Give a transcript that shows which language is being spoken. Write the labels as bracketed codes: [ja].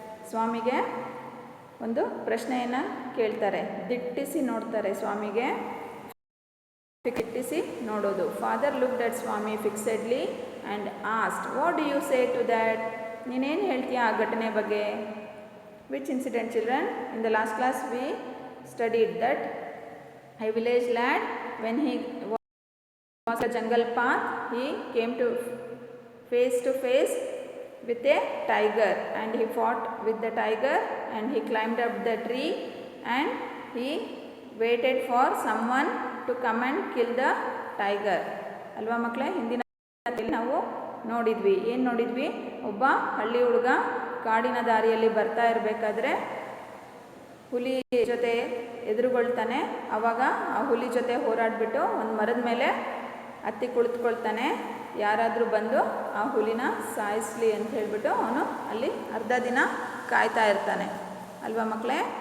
[kn] ಸ್ವಾಮಿಗೆ ಒಂದು ಪ್ರಶ್ನೆಯನ್ನು ಕೇಳ್ತಾರೆ, ದಿಟ್ಟಿಸಿ ನೋಡ್ತಾರೆ ಸ್ವಾಮಿಗೆ. ದಿಟ್ಟಿಸಿ ನೋಡೋದು. [en] Father looked at Swami fixedly and asked, what do you say to that? [kn] ನೀನೇನು ಹೇಳ್ತೀಯ ಆ ಘಟನೆ ಬಗ್ಗೆ? [en] Which incident, children? In the last class we studied that a village lad, when he was a jungle path, he came to face with a tiger and he fought with the tiger and he climbed up the tree and he waited for someone to come and kill the tiger. [kn] ಅಲ್ವಾ ಮಕ್ಕಳೇ? ಹಿಂದಿನ ನಾವು ನೋಡಿದ್ವಿ, ಏನು ನೋಡಿದ್ವಿ? ಒಬ್ಬ ಹಳ್ಳಿ ಹುಡುಗ ಕಾಡಿನ ದಾರಿಯಲ್ಲಿ ಬರ್ತಾ ಇರಬೇಕಾದ್ರೆ ಹುಲಿ ಜೊತೆ ಎದುರುಗೊಳ್ತಾನೆ. ಆವಾಗ ಆ ಹುಲಿ ಜೊತೆ ಹೋರಾಡಿಬಿಟ್ಟು ಒಂದು ಮರದ ಮೇಲೆ ಹತ್ತಿ ಕುಳಿತುಕೊಳ್ತಾನೆ. ಯಾರಾದರೂ ಬಂದು ಆ ಹುಲಿನ ಸಾಯಿಸಲಿ ಅಂತ ಹೇಳಿಬಿಟ್ಟು ಅವನು ಅಲ್ಲಿ ಅರ್ಧ ದಿನ ಕಾಯ್ತಾ ಇರ್ತಾನೆ ಅಲ್ವಾ ಮಕ್ಕಳೇ?